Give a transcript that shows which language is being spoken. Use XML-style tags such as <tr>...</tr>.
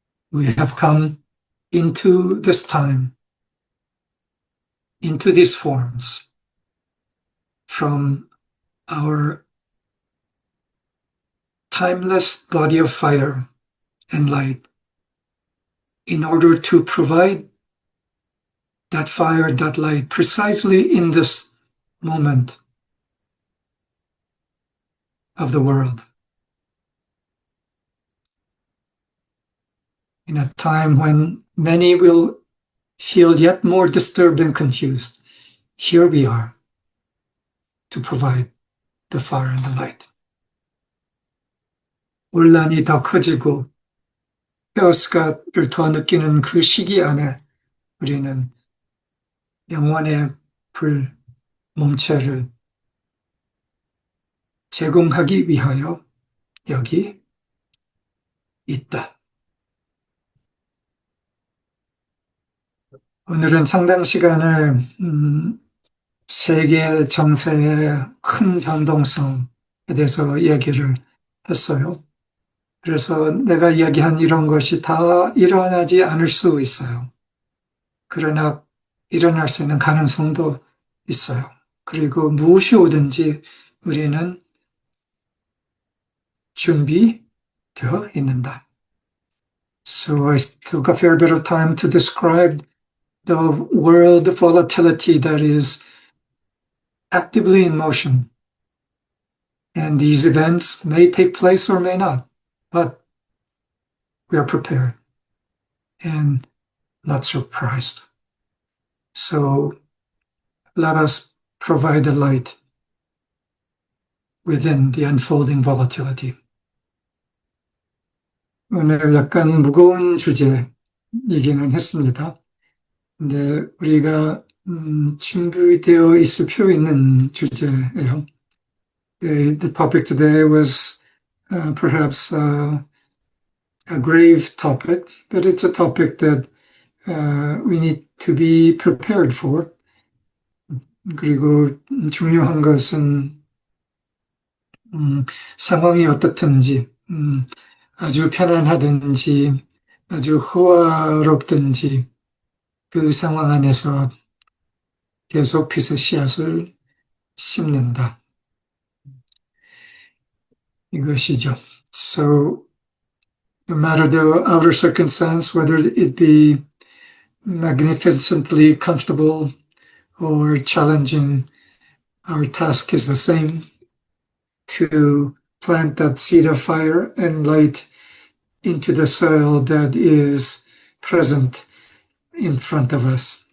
<en>We have come into this time, into these forms, from our timeless body of fire and light, in order to provide that fire, that light, precisely in this moment of the world. In a time when many will feel yet more disturbed and confused, here we are to provide the fire and the light.</en> <ko>혼란이 더 커지고 페어스가를 더 느끼는 그 시기 안에 우리는 영원의 불 몸체를 제공하기 위하여 여기 있다. 오늘은 상당 시간을 세계 정세의 큰 변동성에 대해서 이야기를 했어요. 그래서 내가 이야기한 이런 것이 다 일어나지 않을 수 있어요. 그러나 일어날 수 있는 가능성도 있어요. 그리고 무엇이 오든지 우리는 준비되어 있는다.</ko> <en>So I took a fair bit of time to describe the world volatility that is actively in motion. And these events may take place or may not, but we are prepared and not surprised. So let us provide the light within the unfolding volatility.</en> <ko>오늘 약간 무거운 주제이기는 했습니다. 근데 우리가 준비되어 있을 필요 있는 주제예요.</ko> <en>The topic today was perhaps a grave topic, but it's a topic that we need to be prepared for.</en> <ko>그리고 중요한 것은 상황이 어떻든지 아주 편안하든지 아주 호화롭든지 그 상황 안에서 계속 빛의 씨앗을 심는다. 이것이죠.</ko> <en>So no matter the outer circumstance, whether it be magnificently comfortable or challenging, our task is the same, to plant that seed of fire and light into the soil that is present in front of us.</en>